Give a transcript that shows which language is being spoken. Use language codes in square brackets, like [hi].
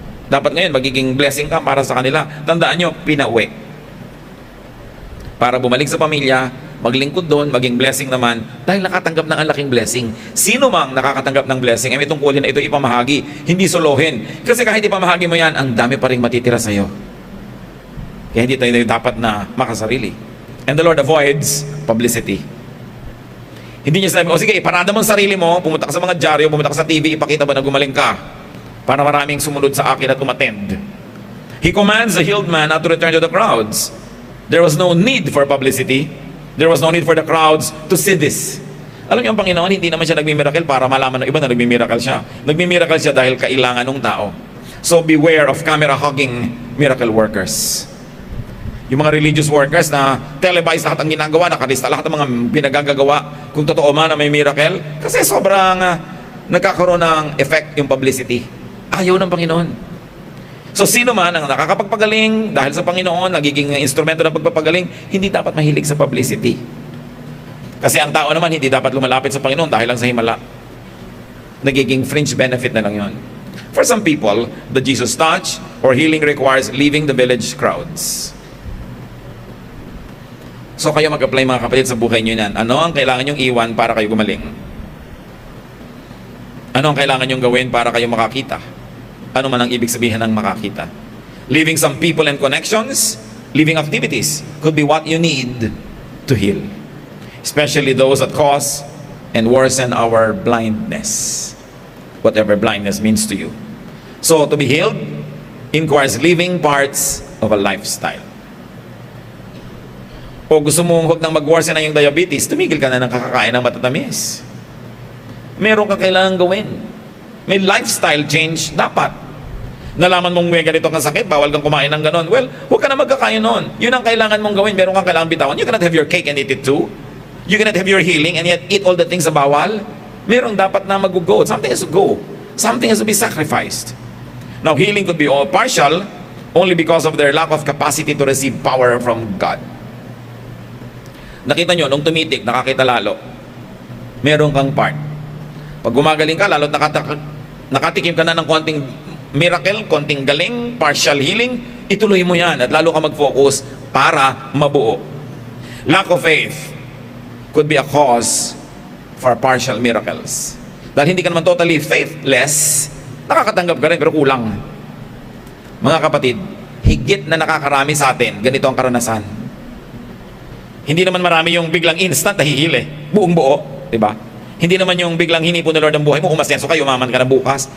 [tl] Dapat ngayon, magiging blessing ka para sa kanila. Tandaan nyo, pinauwi. Para bumalik sa pamilya, maglingkod doon, maging blessing naman, dahil nakatanggap ng ang laking blessing. Sino mang nakakatanggap ng blessing, ay may tungkulin na ito ipamahagi, hindi solohin. Kasi kahit ipamahagi mo yan, ang dami pa rin matitira sa'yo. Kaya hindi tayo dapat na makasarili. [en] And the Lord avoids publicity. [tl] Hindi niya sabi, o sige, parada mo ang sarili mo, pumunta ka sa mga dyaryo, pumunta ka sa TV, ipakita mo na gumaling ka. Para maraming sumunod sa akin at umattend. [en] He commands the healed man not to return to the crowds. There was no need for publicity. There was no need for the crowds to see this. [tl] Alam niyo ang Panginoon, hindi naman siya nagmimiracle para malaman ng iba na nagmimiracle siya. Nagmimiracle siya dahil kailangan ng tao. [en] So beware of camera-hogging miracle workers. [tl] Yung mga religious workers na televise lahat ang ginagawa, nakalista lahat ng mga pinagagagawa, kung totoo man na may miracle, kasi sobrang nagkakaroon ng effect yung publicity. Ayaw ng Panginoon. So sino man ang nakakapagpagaling dahil sa Panginoon, nagiging instrumento ng pagpapagaling, hindi dapat mahilig sa publicity. Kasi ang tao naman hindi dapat lumalapit sa Panginoon dahil lang sa himala. Nagiging fringe benefit na lang yon. [en] For some people, the Jesus touch or healing requires leaving the village crowds. [tl] So kayo mag-apply mga kapatid sa buhay nyo yan. Ano ang kailangan nyong iwan para kayo gumaling? Ano ang kailangan nyong gawin para kayo makakita? Ano man ang ibig sabihin ng makakita? [en] Leaving some people and connections, leaving activities could be what you need to heal. Especially those that cause and worsen our blindness. Whatever blindness means to you. So, to be healed inquires living parts of a lifestyle. [tl] O gusto mong huwag nang mag-worsen na yung diabetes, tumigil ka na ng kakakain ng matatamis. Meron ka kailangan gawin. May lifestyle change dapat. Nalaman mong may ganito kang sakit, bawal kang kumain ng ganon. Well, huwag ka na magkakain nun. Yun ang kailangan mong gawin. Meron kang kailangan bitawan. [en] You cannot have your cake and eat it too. You cannot have your healing and yet eat all the things [tl] na bawal. Meron dapat na mag-go. [en] Something has to go. Something has to be sacrificed. Now, healing could be all partial only because of their lack of capacity to receive power from God. [tl] Nakita nyo, nung tumitik, nakakita lalo. Meron kang part. Pag gumagaling ka, lalo't nakatikim ka na ng konting miracle, konting galing, partial healing, ituloy mo yan at lalo ka mag-focus para mabuo. [en] Lack of faith could be a cause for partial miracles. [tl] Dahil hindi ka naman totally faithless, nakakatanggap ka rin pero kulang. Mga kapatid, higit na nakakarami sa atin, ganito ang karanasan. Hindi naman marami yung biglang instant na hihili. Buong buo, di ba? Hindi naman yung biglang hinipon ng Lord ang buhay mo, umasenso ka, umaman ka na bukas.